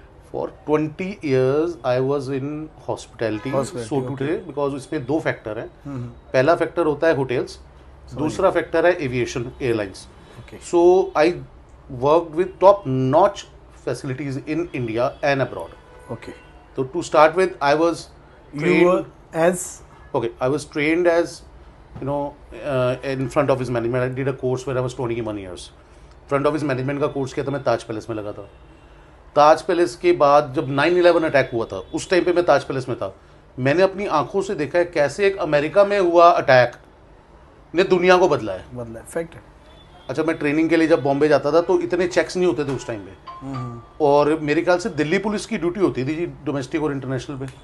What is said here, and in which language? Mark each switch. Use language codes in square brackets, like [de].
[en] For 20 years I was in hospitality, so to say, because [hi] इसमें दो factor हैं। पहला फैक्टर होता है होटल्स, दूसरा फैक्टर है aviation, airlines. [en] So I worked with top notch facilities in India and abroad. Okay, [hi] तो [en] To start with I was I was trained as, you know, in front office management. I did a course when I was 21 years. [hi] Front office management का course किया था मैं ताज palace में लगा था। ताज palace के बाद जब 9/11 अटैक हुआ था, उस टाइम पे मैं ताज पैलेस में था। मैंने अपनी आंखों से देखा है कैसे एक अमेरिका में हुआ अटैक ने दुनिया को बदला है। फैक्ट है। अच्छा, मैं ट्रेनिंग के लिए जब बॉम्बे जाता था तो इतने चेक्स नहीं होते थे उस टाइम पे, और मेरे ख्याल से दिल्ली पुलिस की ड्यूटी होती थी जी, डोमेस्टिक और इंटरनेशनल पे।